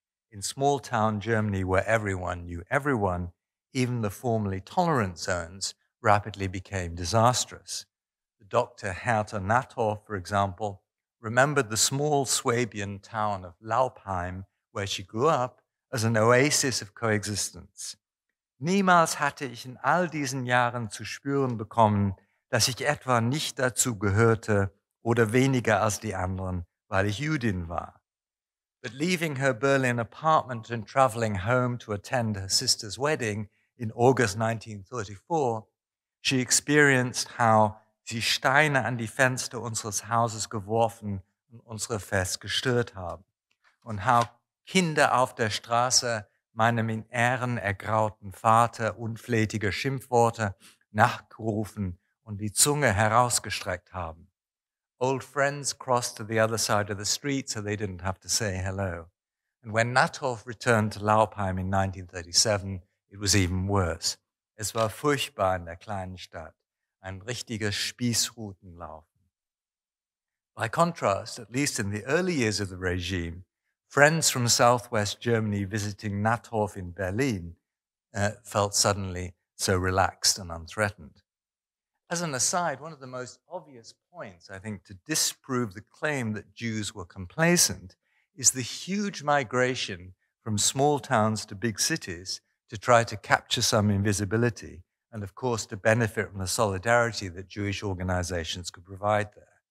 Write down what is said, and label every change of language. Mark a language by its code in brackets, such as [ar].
[en] In small-town Germany, where everyone knew everyone, even the formerly tolerant zones rapidly became disastrous. The Dr. Hertha Nathoff, for example, remembered the small Swabian town of Laupheim, where she grew up, as an oasis of coexistence. [de] Niemals hatte ich in all diesen Jahren zu spüren bekommen, dass ich etwa nicht dazu gehörte oder weniger als die anderen, weil ich Jüdin war. [en] But leaving her Berlin apartment and traveling home to attend her sister's wedding in August 1934, she experienced how [de] sie Steine an die Fenster unseres Hauses geworfen und unsere Fest gestört haben und [en] how [de] Kinder auf der Straße meinem in Ehren ergrauten Vater unflätige Schimpfworte nachgerufen und die Zunge herausgestreckt haben. [en] Old friends crossed to the other side of the street so they didn't have to say hello. And when Nathoff returned to Laupheim in 1937, it was even worse. [de] Es war furchtbar in der kleinen Stadt, ein richtiges Spießrutenlaufen. [en] By contrast, at least in the early years of the regime, friends from southwest Germany visiting Nathoff in Berlin felt suddenly so relaxed and unthreatened. As an aside, one of the most obvious points, I think, to disprove the claim that Jews were complacent is the huge migration from small towns to big cities to try to capture some invisibility and, of course, to benefit from the solidarity that Jewish organizations could provide there.